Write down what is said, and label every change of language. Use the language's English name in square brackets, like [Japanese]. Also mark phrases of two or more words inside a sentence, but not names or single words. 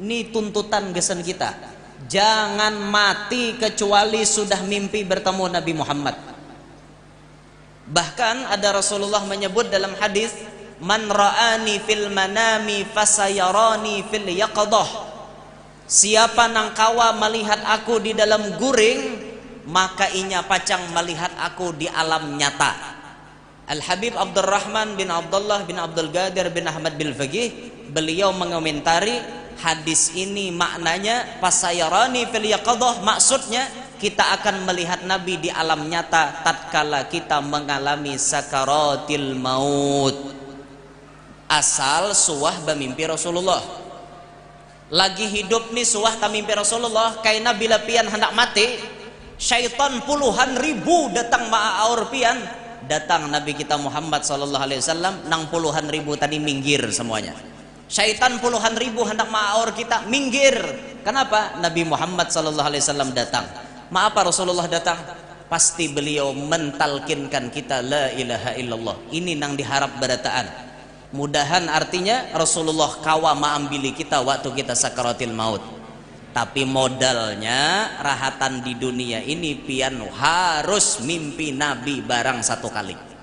[Indonesian] Ini tuntutan gesen kita. Jangan mati kecuali sudah mimpi bertemu Nabi Muhammad. Bahkan ada Rasulullah menyebut dalam hadis, [Arabic] man ra'ani fil manami fasayarani fil yaqadah. [Banjar] Siapa nang kawa melihat aku di dalam guring, maka inya pacang melihat aku di alam nyata. [Indonesian] Al-Habib Abdurrahman bin Abdullah bin Abdul Qadir bin Ahmad bil Faqih, beliau mengomentari hadis ini, maknanya [Arabic] fasayarani fil yaqadah, [Indonesian] maksudnya kita akan melihat Nabi di alam nyata tatkala kita mengalami [Arabic] sakaratil maut. [Banjar] Asal suah bermimpi Rasulullah. Lagi hidup nih suah tamimpi Rasulullah, kaina bila pian hendak mati, syaitan puluhan ribu datang ma'aur pian, datang Nabi kita Muhammad [Arabic] sallallahu alaihi wasallam, [Banjar] nang puluhan ribu tadi minggir semuanya. Syaitan puluhan ribu hendak ma'aur kita, minggir. [Indonesian] Kenapa? Nabi Muhammad [Arabic] sallallahu alaihi wasallam [Indonesian] datang. Apa Rasulullah datang? Pasti beliau mentalkinkan kita [Arabic] la ilaha illallah. [Banjar] Ini nang diharap berataan. Mudahan artinya Rasulullah kawa ma'ambili kita waktu kita [Arabic] sakaratil maut. [Banjar] Tapi modalnya rahatan di dunia ini pian harus mimpi Nabi barang satu kali.